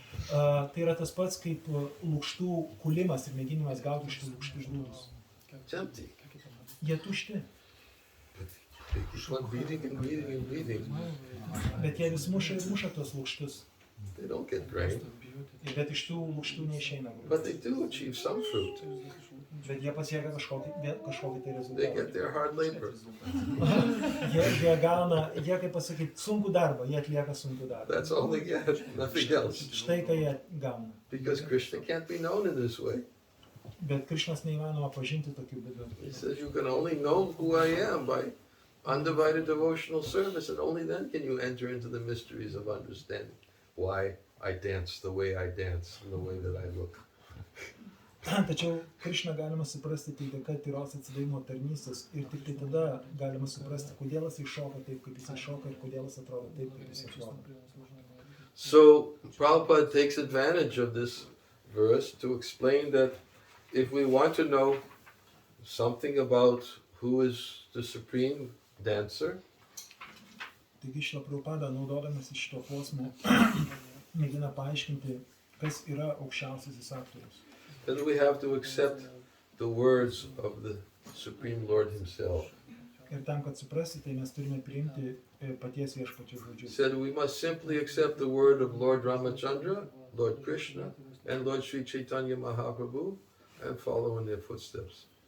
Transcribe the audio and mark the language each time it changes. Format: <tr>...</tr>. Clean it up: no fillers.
<lt>Tai yra tas pats kaip lukštų kulimas ir mėginimas gauti iš tų lukštų žlūdus.</lt> <en>It's empty.</en> <lt>Jie tušti,</lt> <en>They keep on beating and beating and beating.</en> <lt>bet jie vis muša tuos lukštus.</lt> <en>They don't get grain,</en> <lt>Bet iš tų lukštų neišeina.</lt> <en>but they do achieve some fruit.</en> <lt>Bet jie pasiekia kažkokį tai</lt> <en>They</en> <lt>rezultatą.</lt> <en>get their hard labor.</en> <lt>Jie gauna, kaip pasakyti, sunkų darbą, jie atlieka sunkų darbą.</lt> <en>That's all they get, nothing else.</en> <lt>Štai ką jie gauna.</lt> <en>Because Krishna can't be known in this way.</en> <lt>Bet Krišnas neįmanoma pažinti tokiu būdu.</lt> <en>He says you can only know who I am by undivided devotional service, and only then can you enter into the mysteries of understanding why I dance the way I dance and the way that I look.</en> <lt>Tačiau Krišną galima suprasti tik dėka tyros atsidavimo tarnystės ir tik tai tada galima suprasti, kodėl jis šoka taip, kaip jis šoka ir kodėl jis atrodo taip, kaip jis atrodo.</lt> <en>So Prabhupada takes advantage of this verse to explain that if we want to know something about who is the supreme dancer,</en> <lt>Taigi Šrila Prabhupada, naudodamas iš šito posmo, mėgina paaiškinti, kas yra aukščiausiasis aktorius.</lt> <en>then we have to accept the words of the Supreme Lord himself.</en> <lt>Ir tam, kad suprasti, tai mes turime priimti paties viešpačio</lt> <en>He</en> <lt>žodžius.</lt> <en>said we must simply accept the word of Lord Ramachandra, Lord Krishna, and Lord Sri Chaitanya Mahaprabhu and follow in their footsteps.</en>